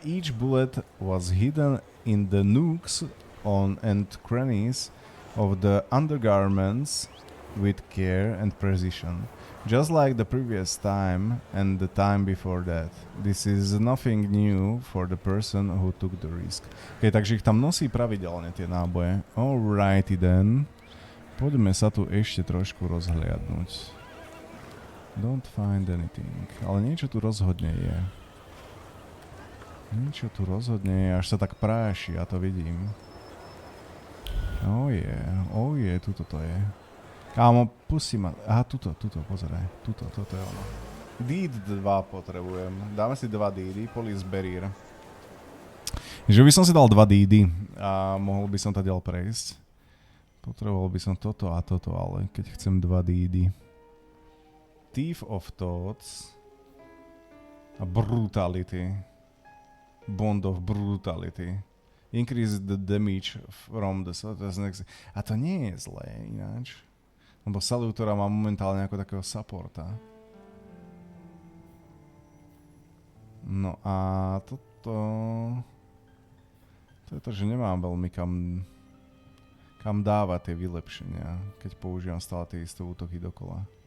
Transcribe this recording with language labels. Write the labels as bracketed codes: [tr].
[en] Each bullet was hidden in the nooks and crannies of the undergarments with care and precision. Just like the previous time and the time before that. This is nothing new for the person who took the risk. [sk] Okay, takže ich tam nosí pravidelne tie náboje. [en] Alrighty then. [sk] Poďme sa tu ešte trošku rozhliadnúť. [en] Don't find anything. [sk] Ale niečo tu rozhodne je. Niečo tu rozhodne je, až sa tak práši, ja to vidím. Oh je, tuto to je. Kámo, pusti ma. Aha, tuto, pozeraj. Toto je ono. Deed 2 potrebujem. Dáme si 2 deedy, police barrier. Že by som si dal 2 deedy a mohol by som to ďalej prejsť. Potreboval by som toto a toto, ale keď chcem 2 deedy. [en] Thief of Thoughts a Brutality. Bond of Brutality. Increase the damage from the... [sk] A to nie je zlé ináč. Lebo Salutora má momentálne ako takého supporta. No a toto... To je to, že nemám veľmi kam dávať tie vylepšenia, keď používam stále tie isté útoky dokola.